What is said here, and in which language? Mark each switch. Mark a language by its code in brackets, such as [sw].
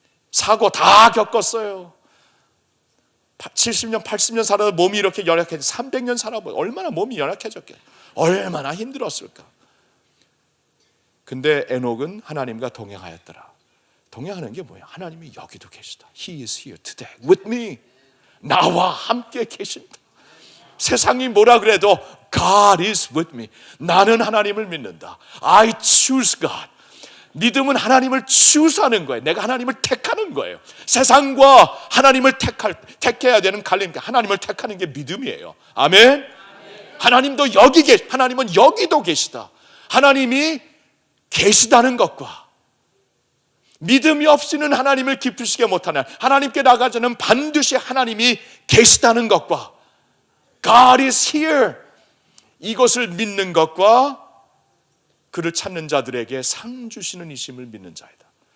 [ko] 사고 다 겪었어요. 70년, 80년 살아도 몸이 이렇게 연약해져 300년 살아보면 얼마나 몸이 연약해졌겠어요. 얼마나 힘들었을까. 근데 에녹은 하나님과 동행하였더라. 동행하는 게 뭐예요? 하나님이 여기도 계시다. [en] He is here today with me. [ko] 나와 함께 계신다. 세상이 뭐라 그래도 [en] God is with me. [ko] 나는 하나님을 믿는다. [en] I choose God. [ko] 믿음은 하나님을 추구하는 거예요. 내가 하나님을 택하는 거예요. 세상과 하나님을 택해야 되는 갈림, 하나님을 택하는 게 믿음이에요. 아멘. 하나님도 하나님은 여기도 계시다. 하나님이 계시다는 것과 믿음이 없이는 하나님을 기쁘시게 못하는, 하나님께 나가자는 반드시 하나님이 계시다는 것과 [en] God is here, [ko] 이것을 믿는 것과 그를 찾는 자들에게 상 주시는 이심을 믿는 자이다.